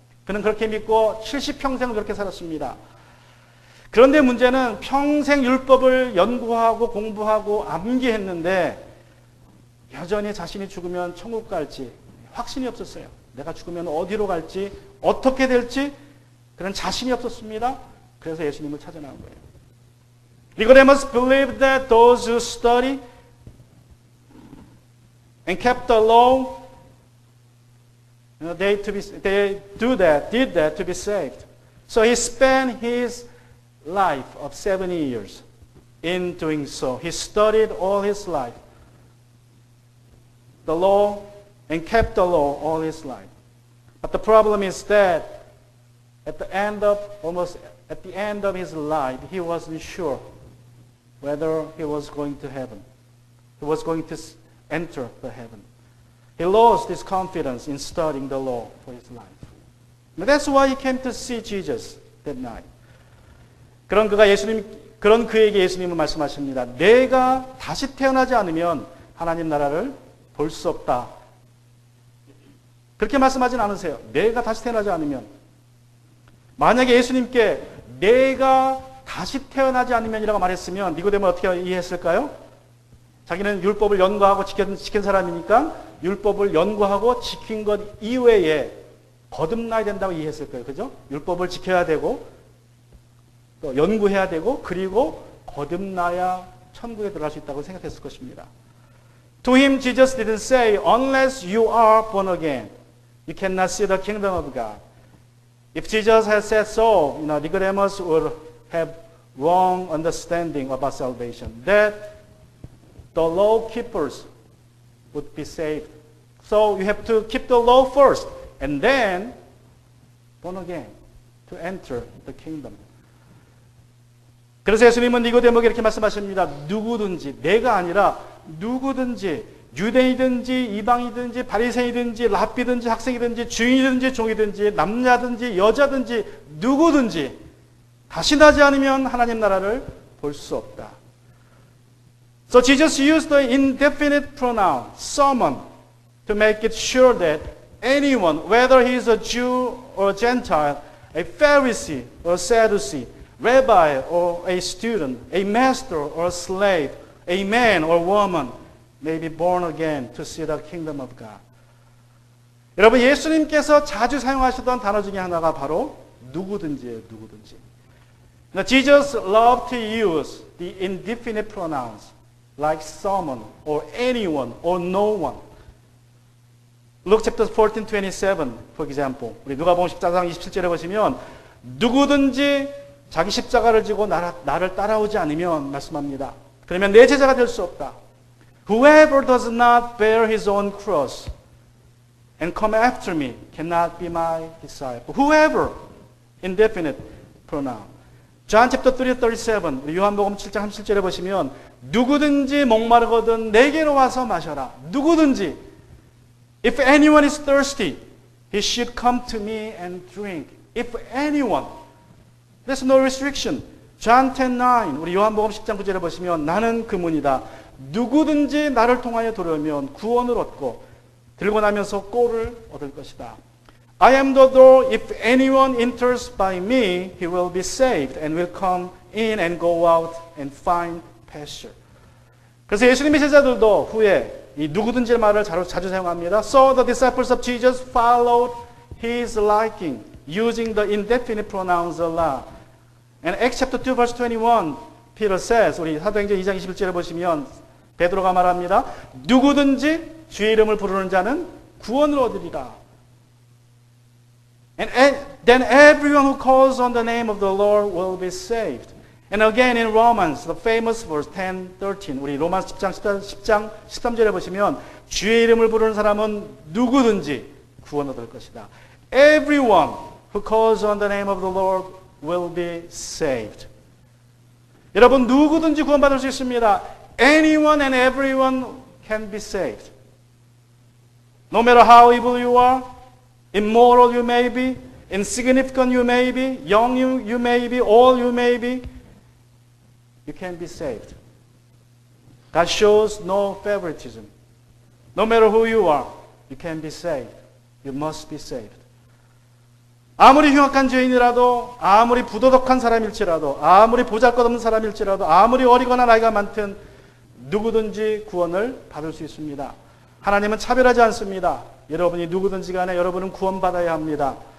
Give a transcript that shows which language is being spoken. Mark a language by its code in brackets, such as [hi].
[ko] 그는 그렇게 믿고 70평생을 그렇게 살았습니다. 그런데 문제는 평생 율법을 연구하고 공부하고 암기했는데 여전히 자신이 죽으면 천국 갈지 확신이 없었어요. 내가 죽으면 어디로 갈지 어떻게 될지 그런 자신이 없었습니다. 그래서 예수님을 찾아 나온 거예요. [en] Nicodemus believed that those who study and kept the law, they did that to be saved. So he spent his life of 70 years in doing so. He studied all his life, the law, and kept the law all his life. But the problem is that at the end of his life, he wasn't sure whether he was going to heaven. He was going to enter the heaven. He lost his confidence in studying the law for his life. And that's why he came to see Jesus that night. [ko] 그런 그에게 예수님은 말씀하십니다. 내가 다시 태어나지 않으면 하나님 나라를 볼 수 없다. 그렇게 말씀하진 않으세요. 내가 다시 태어나지 않으면. 만약에 예수님께 내가 다시 태어나지 않으면이라고 말했으면 니고데모는 어떻게 이해했을까요? 자기는 율법을 연구하고 지킨 사람이니까 율법을 연구하고 지킨 것 이외에 거듭나야 된다고 이해했을 거예요. 그죠? 율법을 지켜야 되고 또 연구해야 되고 그리고 거듭나야 천국에 들어갈 수 있다고 생각했을 것입니다. [en] To him, Jesus didn't say, unless you are born again, you cannot see the kingdom of God. If Jesus had said so, Nicodemus would have wrong understanding about salvation. That the law keepers would be saved. So you have to keep the law first, and then born again to enter the kingdom. [ko] 그래서 예수님은 니고데모에게 이렇게 말씀하십니다. 누구든지, 내가 아니라 누구든지, 유대인이든지 이방이든지 바리새인이든지 랍비든지 학생이든지 주인이든지 종이든지 남자든지 여자든지 누구든지 다시 나지 않으면 하나님 나라를 볼 수 없다. [en] So Jesus used the indefinite pronoun, someone, to make it sure that anyone, whether he is a Jew or a Gentile, a Pharisee or a Sadducee, rabbi or a student, a master or a slave, a man or woman, may be born again to see the kingdom of God. [ko] 여러분 예수님께서 자주 사용하시던 단어 중에 하나가 바로 누구든지예요. 누구든지. [en] Now, Jesus loved to use the indefinite pronouns like someone or anyone or no one. Luke chapter 14:27, for example. [ko] 우리 누가복음 14장 27절에 보시면 누구든지 자기 십자가를 지고 나를 따라오지 않으면 말씀합니다. 그러면 내 제자가 될 수 없다. [en] Whoever does not bear his own cross and come after me cannot be my disciple. Whoever, indefinite pronoun. John chapter 3:37 [ko] 우리 요한복음 7장 37절에 보시면 누구든지 목마르거든 내게로 와서 마셔라. [en] 누구든지 If anyone is thirsty, he should come to me and drink. If anyone. There's no restriction. John 10:9 [ko] 우리 요한복음 10장 9절에 보시면 나는 그 문이다. 누구든지 나를 통하여 들어오면 구원을 얻고 들고 나면서 꼴을 얻을 것이다. [en] I am the door. If anyone enters by me, he will be saved and will come in and go out and find pasture. [ko] 그래서 예수님의 제자들도 후에 이 누구든지 말을 자주 사용합니다. [en] So the disciples of Jesus followed his liking, using the indefinite pronouns a lot. And Acts chapter 2 verse 21, Peter says, [ko] 우리 사도행전 2장 21절에 보시면 베드로가 말합니다. 누구든지 주의 이름을 부르는 자는 구원을 얻으리라. [en] And then everyone who calls on the name of the Lord will be saved. And again in Romans, the famous verse 10:13, [ko] 우리 로마서 10장 13절에 보시면 주의 이름을 부르는 사람은 누구든지 구원 얻을 것이다. [en] Everyone who calls on the name of the Lord will be saved. [ko] 여러분 누구든지 구원받을 수 있습니다. [en] Anyone and everyone can be saved. No matter how evil you are, immoral you may be, insignificant you may be, young you may be, old you may be, you can be saved. God shows no favoritism. No matter who you are, you can be saved. You must be saved. [ko] 아무리 흉악한 죄인이라도, 아무리 부도덕한 사람일지라도, 아무리 보잘것없는 사람일지라도, 아무리 어리거나 나이가 많든 누구든지 구원을 받을 수 있습니다. 하나님은 차별하지 않습니다. 여러분이 누구든지 간에 여러분은 구원받아야 합니다.